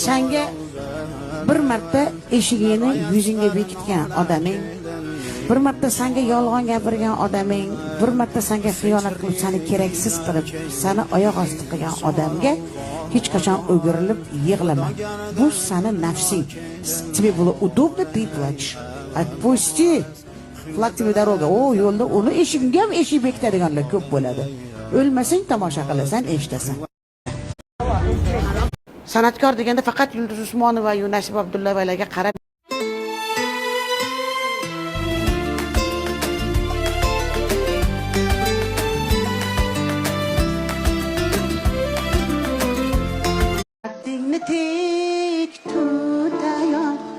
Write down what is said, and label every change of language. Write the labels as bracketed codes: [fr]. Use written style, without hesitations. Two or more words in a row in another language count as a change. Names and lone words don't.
[uz] senga bir marta eshigini yuzingga bekitgan odaming, bir marta senga yolg'on gapirgan odaming, bir marta senga xiyonat qilib, seni keraksiz qilib, seni oyoq osti qilgan odamga hech qachon o'girilib yig'lama. Bu seni nafsing. [ru] Тебе было удобно, ты плачешь. Отпусти. Флаг тебе дорога. [uz] O yo'lda uni eshigingga ham eshik bekitadiganlar ko'p bo'ladi. O'lmasang tomosha qilasan, eshitasan. San'atkor deganda faqat Yulduz Usmonova va Nasib Abdullayevalarga qarab tek tut ayol,